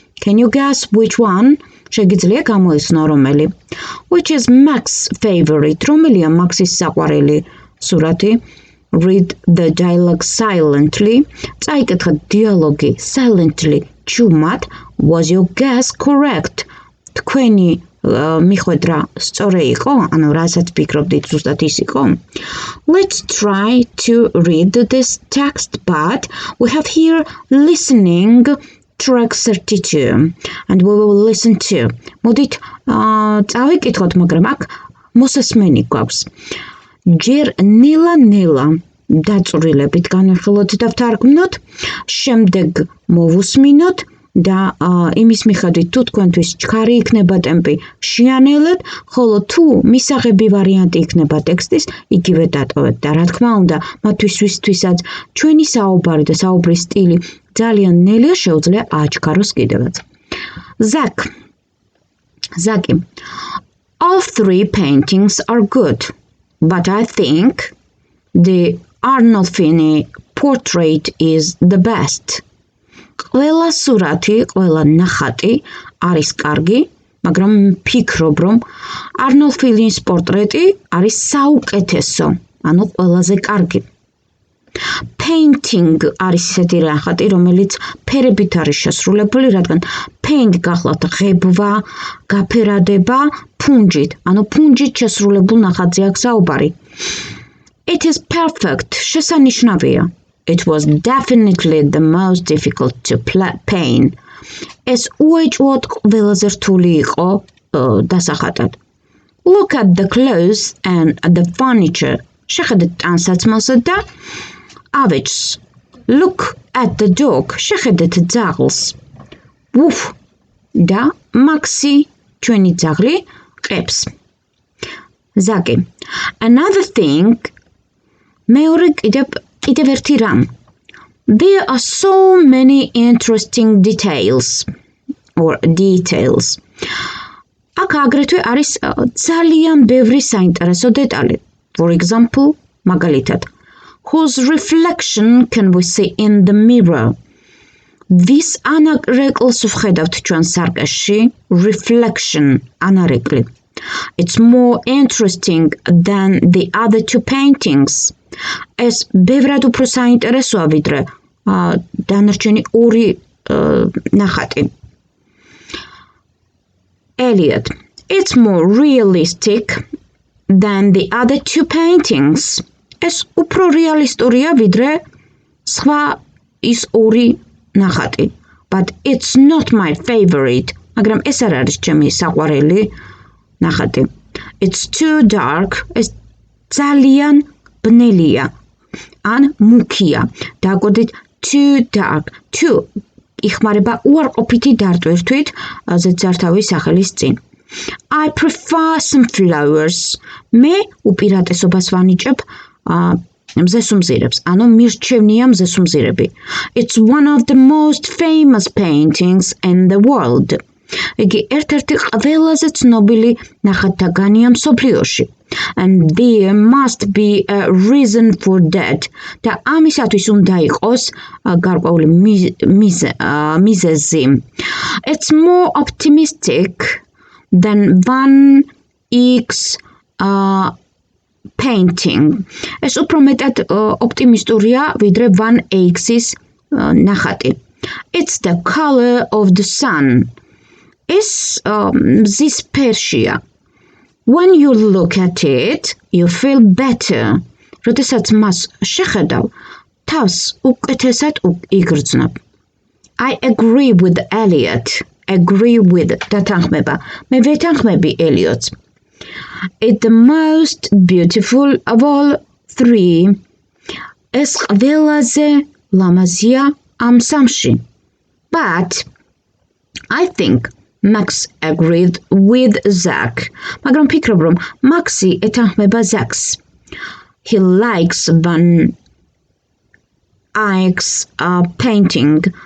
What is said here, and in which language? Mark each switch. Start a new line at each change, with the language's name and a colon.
English: Can you guess which one?
Georgian: შეგიძლია გამოიცნო რომელი?
English: Which is Max's favorite?
Georgian: რომელია მაქსის საყვარელი სურათი?
English: Read the dialogue silently.
Georgian: წაიკითხეთ დიალოგი silently. ჩუმად.
English: Was your guess correct?
Georgian: თქვენი მიხვედრა სწორი იყო, ანუ რასაც ფიქრობდით ზუსტად ის იყო.
English: Let's try to read this text, but we have here listening track 32 and we will listen to.
Georgian: მოდით წავიკითხოთ, მაგრამ აქ მოსასმენი გვაქვს. ჯერ ნელა დაწვრილებით განვიხილოთ და ვთარგმნოთ, შემდეგ მოვუსმინოთ და იმის მიხედვით თუ თქვენთვის ჩქარი იქნება ტემპი შეანელეთ, ხოლო თუ მისაღები ვარიანტი იქნება ტექსტის, იგივე დატოვეთ და რა თქმა უნდა, მათთვის ვისთვისაც ჩვენი საუბარი და საუბრის სტილი ძალიან ნელია, შეუძლია აჩქაროს კიდევაც.
English: Zaki. All 3 paintings are good, but I think the Arnolfini portrait is the best.
Georgian: ყველა სურათი, ყველა ნახატი არის კარგი, მაგრამ ფიქრობ, რომ არნოლფინის პორტრეტი არის საუკეთესო, ანუ ყველაზე კარგი. Painting არის ისეთი ნახატი, რომელიც ფერებით არის შესრულებული, რადგან paint გახლავთ ღებვა, გაფერადება ფუნჯით, ანუ ფუნჯით შესრულებულ ნახატზე აქვს საუბარი.
English: It is perfect, შესანიშნავია. It was definitely the most difficult to paint.
Georgian: ეს უეჭვოდ ყველაზე რთული იყო დასახატად.
English: Look at the clothes and the furniture.
Georgian: შეხედეთ ტანსაცმელსა და ავეჯს.
English: Look at the dog.
Georgian: შეხედეთ ძაღლს.
English: Woof.
Georgian: და მაქსი, ჩვენი ძაღლი, ყებს. Zaki.
English: Another thing,
Georgian: მეორე კიდევ ერთი რამ.
English: There are so many interesting details.
Georgian: აქ აგრეთვე არის ძალიან ბევრი საინტერესო დეტალი.
English: For example, მაგალითად, whose reflection can we see in the mirror?
Georgian: Ვის ანარეკლს ვხედავთ ჩვენ სარკეში?
English: Reflection, ანარეკლი. It's more interesting than the other 2 paintings.
Georgian: ეს ბევრად უფრო საინტერესოა ვიდრე დანარჩენი 2 ნახატი.
English: Elliot. It's more realistic than the other 2 paintings.
Georgian: ეს უფრო რეალისტურია ვიდრე სხვა ის 2 ნახატი.
English: But it's not my favorite.
Georgian: მაგრამ ეს არ არის ჩემი საყვარელი ნახატი.
English: It's too dark.
Georgian: ეს ძალიან ბნელია ან მუქია. დააკვირდით too dark. Too იხმარება უარყოფითი დარტვირთვით ზედსართავის სახელის წინ.
English: I prefer some flowers.
Georgian: მე უპირატესობას ვანიჭებ მზესუმზირებს, ანუ მირჩევნია მზესუმზირები.
English: It's one of the most famous paintings in the world.
Georgian: იგი ერთ-ერთი ყველაზე ცნობილი ნახატთაგანია მსოფლიოში.
English: And there must be a reason for that.
Georgian: და ამისათვის უნდა იყოს გარკვეული მიზეზი.
English: It's more optimistic than 1x painting.
Georgian: ეს უფრო მეტად ოპტიმისტურია ვიდრე 1x-ის ნახატი.
English: It's the color of the sun.
Georgian: ეს მზის ფერშია.
English: When you look at it, you feel better.
Georgian: როდესაც მას შეხედავ, თავს უკეთესად იგრძნობ.
English: I agree with Elliot.
Georgian: Agree with დათანხმება. მე ვეთანხმები ელიოტს.
English: It's the most beautiful of all three.
Georgian: ეს ყველაზე ლამაზია ამ სამში.
English: But I think Max agreed with Zach.
Georgian: მაგრამ ფიქრობ, რომ მაქსი ეთანხმება Zach's.
English: He likes Van Eyck's painting.